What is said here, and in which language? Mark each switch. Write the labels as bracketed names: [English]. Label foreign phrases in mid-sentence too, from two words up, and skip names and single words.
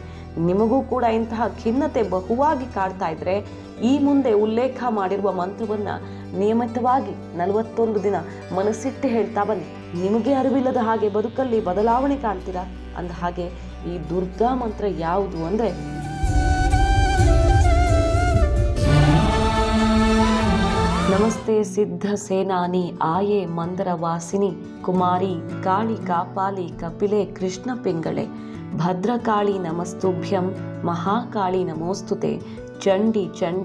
[Kannada] ನಿಮಗೂ ಕೂಡ ಇಂತಹ ಖಿನ್ನತೆ ಬಹುವಾಗಿ ಕಾಡ್ತಾ ಇದ್ರೆ ಈ ಮುಂದೆ ಉಲ್ಲೇಖ ಮಾಡಿರುವ ಮಂತ್ರವನ್ನು ನಿಯಮಿತವಾಗಿ 41 ದಿನ ಮನಸ್ಸಿಟ್ಟು ಹೇಳ್ತಾ ಬನ್ನಿ. ನಿಮಗೆ ಅರಿವಿಲ್ಲದ ಹಾಗೆ ಬದುಕಲ್ಲಿ ಬದಲಾವಣೆ ಕಾಣ್ತೀರಾ. ಅಂದ ಹಾಗೆ ಈ ದುರ್ಗಾ ಮಂತ್ರ ಯಾವುದು ಅಂದರೆ, [Sanskrit] ನಮಸ್ತೆ ಸಿದ್ಧ ಸೇನಾನಿ ಆಯೆ ಮಂದರ ವಾಸಿನಿ ಕುಮಾರಿ ಕಾಳಿ ಕಾಪಾಲಿ ಕಪಿಲೆ ಕೃಷ್ಣ ಪಿಂಗಳೆ ಭದ್ರಕಾಳಿ ನಮಸ್ತುಭ್ಯಂ ಮಹಾಕಾಳಿ ನಮೋಸ್ತುತೆ ಚಂಡಿ ಚಂಡೆ